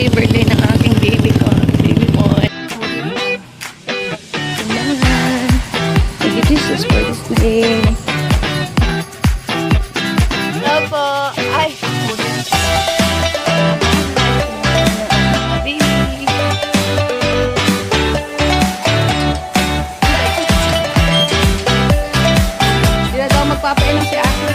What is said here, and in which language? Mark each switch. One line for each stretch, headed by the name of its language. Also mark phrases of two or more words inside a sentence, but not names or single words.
Filipino: Birthday ng aking baby ko.
English: Baby boy.
Filipino: Ayan.
English: Thank you, Jesus, for this day.
Filipino: Hello po. Ay, Baby. Hindi na daw magpapainom si Ashley.